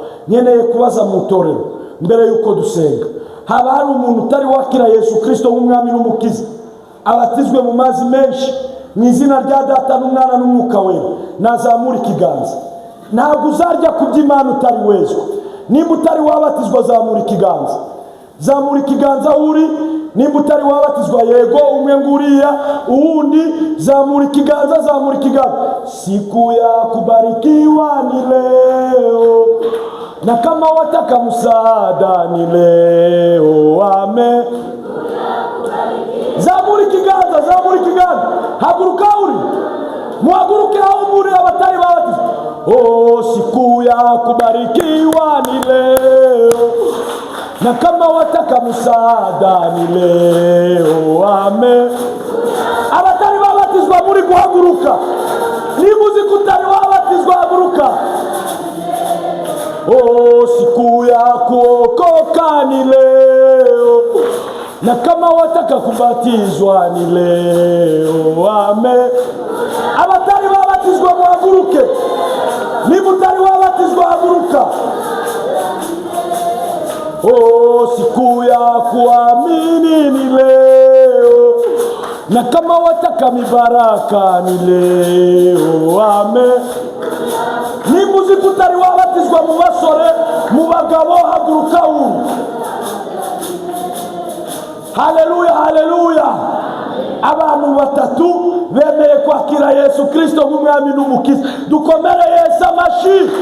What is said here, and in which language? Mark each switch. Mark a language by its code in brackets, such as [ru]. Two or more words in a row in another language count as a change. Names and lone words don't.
[rw] Nkeneye kubaza mu itorero mbere yuko dusenga, haba hari umuntu utari wakira Yesu Kristo nk'umwami n'umukiza, abatizwe mu mazi menshi mu izina rya Data n'Umwana n'Umwuka we, nazamura ikiganza. Ntabwo uzarya ku by'Imana utari wezwa. Nimba utari wabatizwa, zamura ikiganza. Zamura ikiganza uri. Nimba utari wabatizwa, yego umwe nguriya, uwundi zamura ikiganza, zamura ikiganza. [sw] Siku ya kubarikiwa ni leo, na kama wataka msaada ni leo. Amen. [rw] Zamura ikiganza, zamura ikiganza. Haguruka uri. Muhaguruke aho muri abatari babatizwa. [sw] Oh, siku ya kubarikiwa ni leo, na kama wataka msaada ni leo. Amen. [rw] Abatari babatizwa muri guhaguruka. Niba uzi ko utari wabatizwa, haguruka. [sw] Oh, siku ya kuokoka ni leo, na kama wataka kubatizwa ni leo. Amen. [rw] Abatari babatizwa muhaguruke. Niba utari wabatizwa, haguruka. [sw] Oh, siku ya kuamini ni leo, na kama wataka mibaraka ni leo. Amen. [rw] nimba uzi ko utari wabatizwa mu basore mu bagabo haguruka wumva. Haleluya, haleluya. Abantu batatu bemeye kwakira Yesu Kristo nk'umwami n'umukiza. Dukomere Yesu amashi.